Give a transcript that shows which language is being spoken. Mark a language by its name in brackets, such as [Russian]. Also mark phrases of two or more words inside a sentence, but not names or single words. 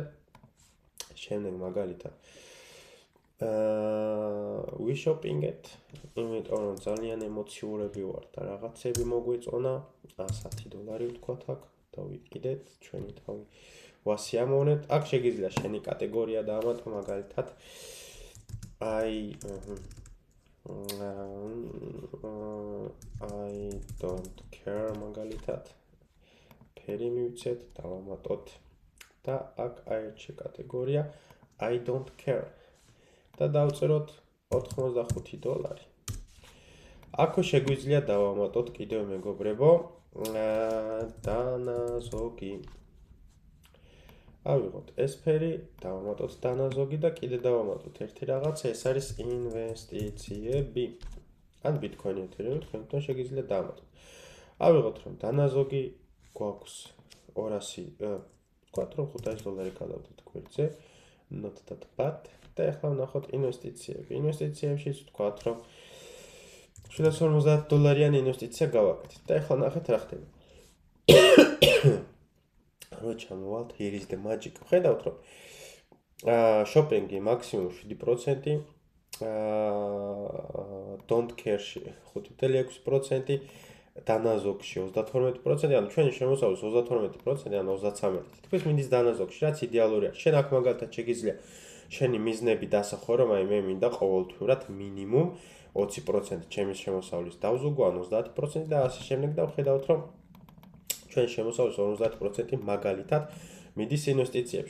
[Georgian] შემდეგ მაგალითად ვიშოპინგეთ, იმიტომ რომ ძალიან ემოციურები ვარ და რაღაცები მოგვეწონა, $100 ვთქვათ აქ. დავიყიდეთ ჩვენი თავი ვასიამოვნეთ. აქ შეგიძლია შენი კატეგორია დაამატო მაგალითად [English] I don't care [Georgian] მაგალითად ფერი მივცეთ, დავამატოთ და აქ აირჩიე კატეგორია [English] I don't care [Georgian] და დავწეროთ $85. აქ შეგვიძლია დავამატოთ კიდევ მეგობრებო დანაზოგი. ავიღოთ ეს ფერი, დავამატოთ დანაზოგი და კიდე დავამატოთ ერთი რაღაცა, ეს არის ინვესტიციები. ან ბიტკოინი ეთერეუმი თქვენთან შეგიძლია დავამატოთ. ავიღოთ რომ დანაზოგი გვაქვს 200, ვთქვათ რომ $500 გადავდეთ გვერდზე, [English] not that bad [Georgian] და ახლა ვნახოთ ინვესტიციები. ინვესტიციებშიც ვთქვათ რომ $750 ინვესტიცია გავაკეთეთ და ახლა ნახეთ რა ხდება. რო ჩამოვალთ, [English] here is the magic. [Georgian] ხედავთ რომ შოპინგი მაქსიმუმ 7%, don't care-ში 5.6%, დანაზოგში 32%, ანუ ჩვენი შემოსავლის 32%, ანუ 33%. თითქმის მიდის დანაზოგში, რაც იდეალურია. შენ აქ მაგალითად შეგიძლია შენი მიზნები დასახო, რომ აი მე მინდა ყოველთვიურად მინიმუმ 20% ჩემი შემოსავლის დავზოგო, ან 30% და ასე შემდეგ და ვხედავთ რომ ჩვენ შემოსავლის 50% მაგალითად მიდის ინვესტიციებში.